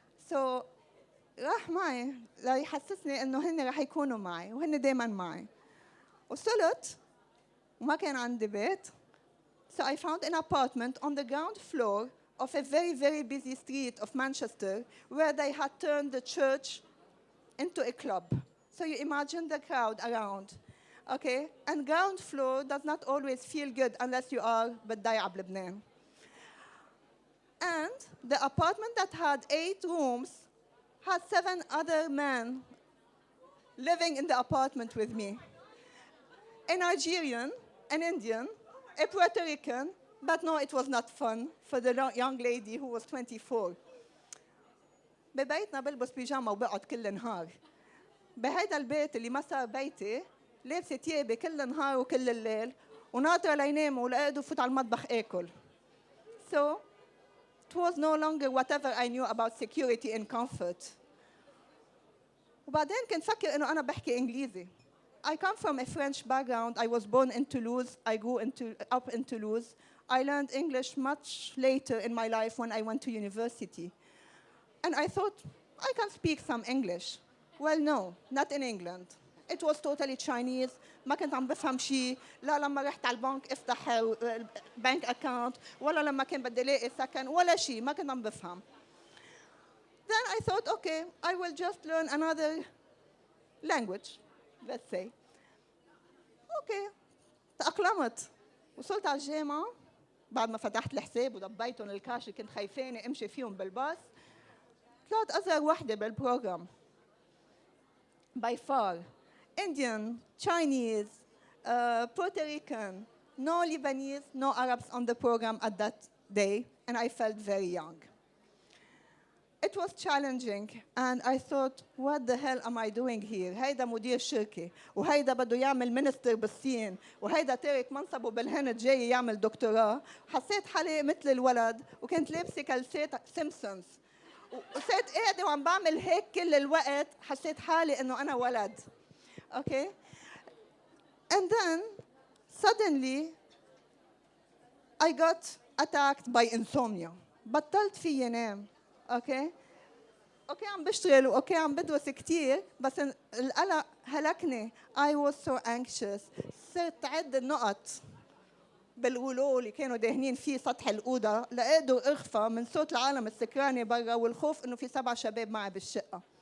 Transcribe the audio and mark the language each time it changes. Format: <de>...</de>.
<ar>So راح معي ليحسسني انه هن راح يكونوا معي وهن دائما معي. وصلت وما كان عندي بيت.</ar> <en>So I found an apartment on the ground floor of a very, very busy street of Manchester where they had turned the church into a club. So you imagine the crowd around. Okay? And ground floor does not always feel good unless you are</en> <ar>بالضيعة بلبنان.</ar> <en>And the apartment that had 8 rooms had 7 other men living in the apartment with me. A Nigerian, an Indian, a Puerto Rican, but no, it was not fun for the young lady who was 24.</en> <ar>ببيتنا بلبس بيجاما وبقعد كل النهار. بهيدا البيت اللي ما صار بيتي لابسه ثيابي كل النهار وكل الليل وناطره لينام ولقيت وفوت على المطبخ اكل.</ar> <en>So it was no longer whatever I knew about security and comfort.</en> <ar>وبعدين كنت فكر انه انا بحكي انجليزي.</ar> <en>I come from a French background. I was born in Toulouse. I grew up in Toulouse. I learned English much later in my life when I went to university. And I thought, I can speak some English. Well, no, not in England. It was totally Chinese.</en> <ar>ما كنت عم بفهم شيء. لا لما رحت على البنك افتح</ar> <en>bank account</en> <ar>ولا لما كان بدي الاقي سكن ولا شيء. ما كنت عم بفهم.</ar> <en>Then I thought, okay, I will just learn another language, let's say.</en> <ar>Okay, تأقلمت. وصلت على الجامعة بعد ما فتحت الحساب وضبيتهم الكاش اللي كنت خايفاني امشي فيهم بالباص. طلعت أصغر وحدة بالبروجرام.</ar> <en>By far. Indian, Chinese, Puerto Rican, no Lebanese, no Arabs on the program at that day, and I felt very young. it was challenging, and I thought, what the hell am I doing here?</en> <ar>هيدا مدير شركة، وهيدا بده يعمل منستر بالصين، وهيدا تارك منصبه بالهند جاي يعمل دكتوراه. حسيت حالي مثل الولد، وكنت لابسة كلسات سيمبسونز، وصرت قاعدة وعم بعمل هيك كل الوقت. حسيت حالي إنه أنا ولد. Okay?</ar> <en>And then, suddenly, I got attacked by insomnia.</en> <ar>بطلت فيي نام. اوكي عم بشتغل واوكي عم بدرس كثير، بس القلق هلكني.</ar> <en>I was so anxious.</en> <ar>صرت عد النقط بالغلو اللي كانوا داهنين فيه سطح الأوضة لقيته اغفى من صوت العالم السكرانة برا والخوف انه في 7 شباب معي بالشقة.</ar>